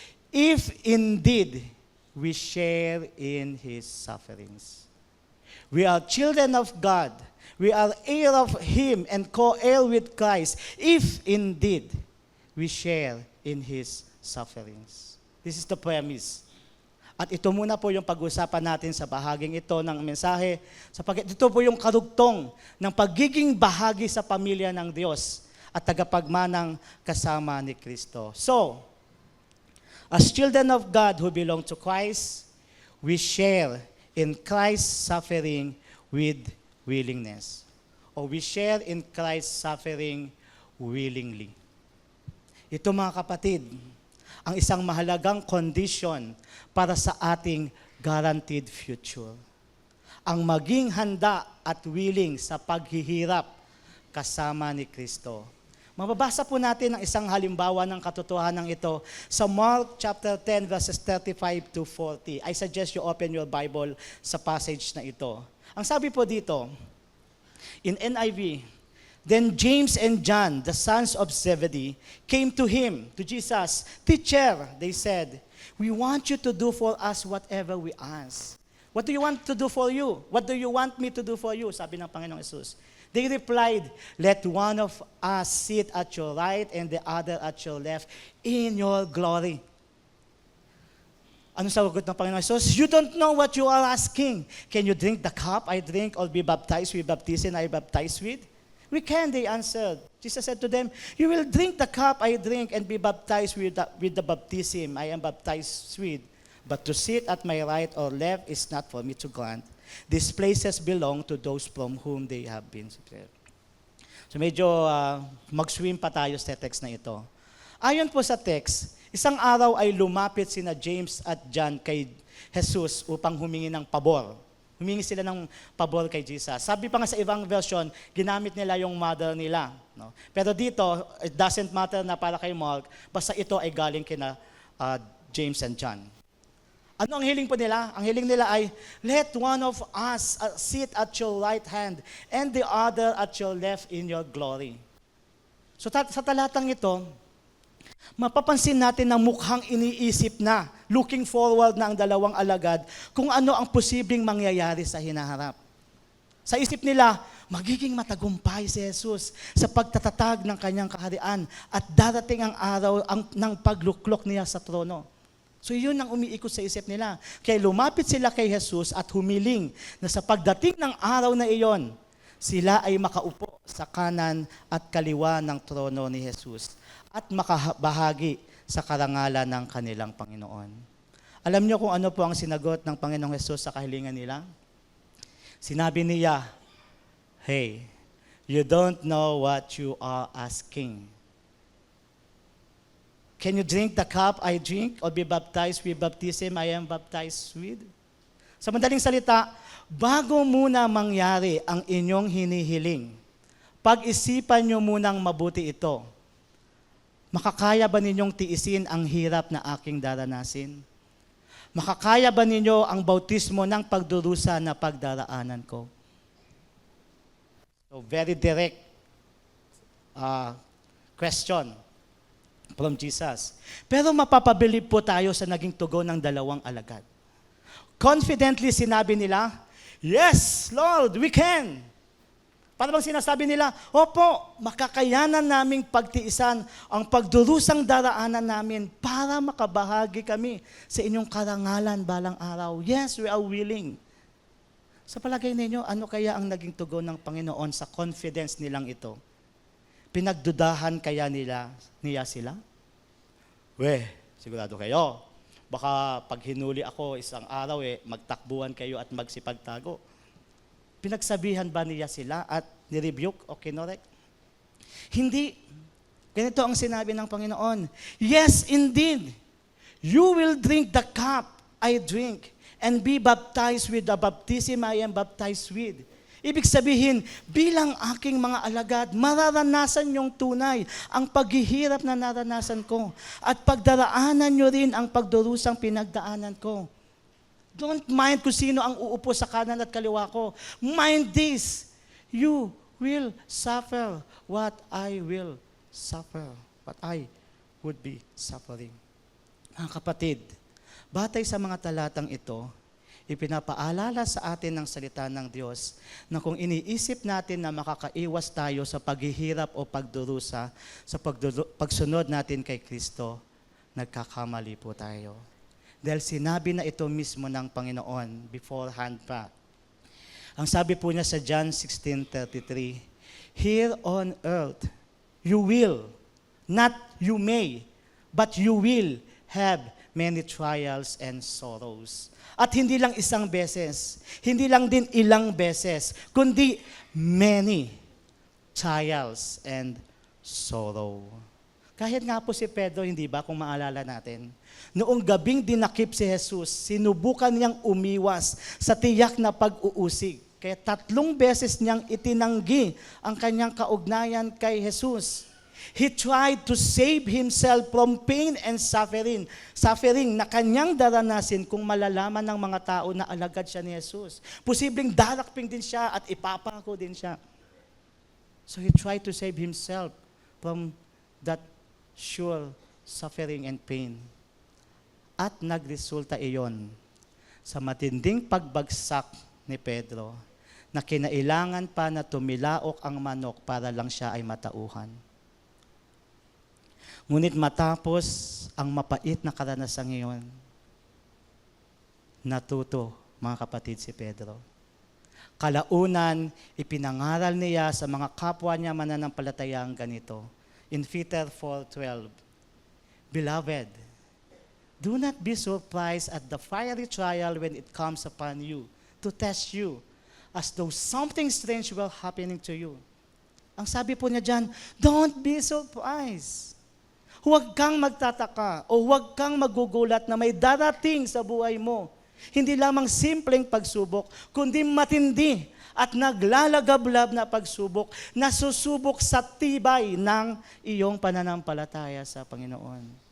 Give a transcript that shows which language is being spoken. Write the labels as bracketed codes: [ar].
[en] If indeed we share in His sufferings. We are children of God. We are heir of Him and co-heir with Christ. If indeed we share in His sufferings. This is the premise. [tl] At ito muna po yung pag-usapan natin sa bahaging ito ng mensahe, sapagkat ito po yung karugtong ng pagiging bahagi sa pamilya ng Diyos at tagapagmanang kasama ni Kristo. [en] So, as children of God who belong to Christ, we share in Christ's suffering with willingness. Or we share in Christ's suffering willingly. [tl] Ito mga kapatid, ang isang mahalagang condition para sa ating [en] guaranteed future. [tl] Ang maging handa at willing sa paghihirap kasama ni Kristo. Mababasa po natin ang isang halimbawa ng katotohanan ito sa Mark chapter 10 verses 35 to 40. [en] I suggest you open your Bible [tl] sa passage na ito. Ang sabi po dito, [en] in NIV, then James and John, the sons of Zebedee, came to him, to Jesus. Teacher, they said, we want you to do for us whatever we ask. What do you want to do for you? What do you want me to do for you? [tl] Sabi ng Panginoong Jesus. [en] They replied, let one of us sit at your right and the other at your left in your glory. [tl] Ano sagot ng Panginoon Jesus? [en] You don't know what you are asking. Can you drink the cup I drink or be baptized with baptism I baptized with? We can, they answered. Jesus said to them, you will drink the cup I drink and be baptized with the baptism I am baptized with. But to sit at my right or left is not for me to grant. These places belong to those from whom they have been prepared. [tl] So medyo mag-swim pa tayo sa text na ito. Ayon po sa text, isang araw ay lumapit sina James at John kay Jesus upang humingi ng pabor. Humingi sila ng pabor kay Jesus. Sabi pa nga sa ibang version, ginamit nila yung mother nila. No? Pero dito, [en] it doesn't matter [tl] na para kay Mark, basta ito ay galing kina James and John. Ano ang hiling po nila? Ang hiling nila ay, [en] let one of us sit at your right hand and the other at your left in your glory. [tl] So sa talatang ito, mapapansin natin na mukhang iniisip na, [en] looking forward [tl] na ang dalawang alagad kung ano ang posibleng mangyayari sa hinaharap. Sa isip nila, magiging matagumpay si Jesus sa pagtatatag ng kanyang kaharian at darating ang araw ng pagluklok niya sa trono. So yun ang umiikot sa isip nila. Kaya lumapit sila kay Jesus at humiling na sa pagdating ng araw na iyon, sila ay makaupo sa kanan at kaliwa ng trono ni Jesus at makabahagi sa karangalan ng kanilang Panginoon. Alam niyo kung ano po ang sinagot ng Panginoong Jesus sa kahilingan nila? Sinabi niya, [en] hey, you don't know what you are asking. Can you drink the cup I drink or be baptized with baptism I am baptized with? [tl] Sa madaling salita, bago muna mangyari ang inyong hinihiling, pag-isipan nyo munang mabuti ito. Makakaya ba ninyong tiisin ang hirap na aking daranasin? Makakaya ba ninyo ang bautismo ng pagdurusa na pagdaraanan ko? [en] So very direct question from Jesus. [tl] Pero mapapabilib po tayo sa naging tugon ng dalawang alagad. [en] Confidently [tl] sinabi nila, [en] yes, Lord, we can. [tl] Para bang sinasabi nila, opo, makakayanan naming pagtiisan ang pagdurusang daraanan namin para makabahagi kami sa inyong karangalan balang araw. [en] Yes, we are willing. [tl] Sa palagay ninyo, ano kaya ang naging tugon ng Panginoon sa confidence nilang ito? Pinagdudahan kaya niya sila? Sigurado kayo. Baka pag hinuli ako isang araw, magtakbuhan kayo at magsipagtago. Pinagsabihan ba niya sila at nirebuke o kinorek? Hindi. Ganito ang sinabi ng Panginoon. [en] Yes, indeed. You will drink the cup I drink and be baptized with the baptism I am baptized with. [tl] Ibig sabihin, bilang aking mga alagad, mararanasan niyong tunay ang paghihirap na naranasan ko at pagdaraanan niyo rin ang pagdurusang pinagdaanan ko. [en] Don't mind [tl] kung sino ang uupo sa kanan at kaliwa ko. [en] Mind this, you will suffer what I will suffer, what I would be suffering. [tl] Mga kapatid, batay sa mga talatang ito, ipinapaalala sa atin ng salita ng Diyos na kung iniisip natin na makakaiwas tayo sa paghihirap o pagdurusa sa pagsunod natin kay Kristo, nagkakamali po tayo. Dahil sinabi na ito mismo ng Panginoon beforehand pa. Ang sabi po niya sa [en] John 16:33, here on earth, you will, not you may, but you will have many trials and sorrows. [tl] At hindi lang isang beses, hindi lang din ilang beses, kundi [en] many trials and sorrow. [tl] Kahit nga po si Pedro, hindi ba, kung maalala natin, noong gabing dinakip si Jesus, sinubukan niyang umiwas sa tiyak na pag-uusig. Kaya 3 beses niyang itinanggi ang kanyang kaugnayan kay Jesus. [en] He tried to save himself from pain and suffering [tl] na kanyang daranasin kung malalaman ng mga tao na alagad siya ni Jesus. Posibleng darakping din siya at ipapako din siya. [en] So he tried to save himself from that sure suffering and pain. [tl] At nagresulta iyon sa matinding pagbagsak ni Pedro na kinailangan pa na tumilaok ang manok para lang siya ay matauhan. Ngunit matapos ang mapait na karanasan ngayon, natuto, mga kapatid, si Pedro. Kalaunan, ipinangaral niya sa mga kapwa niya mananampalatayang ganito. [en] In Peter 4:12, Beloved, do not be surprised at the fiery trial when it comes upon you to test you, as though something strange will happening to you. [tl] Ang sabi po niya dyan, [en] don't be surprised. [tl] Huwag kang magtataka o huwag kang magugulat na may darating sa buhay mo. Hindi lamang simpleng pagsubok, kundi matindi at naglalagablab na pagsubok na susubok sa tibay ng iyong pananampalataya sa Panginoon.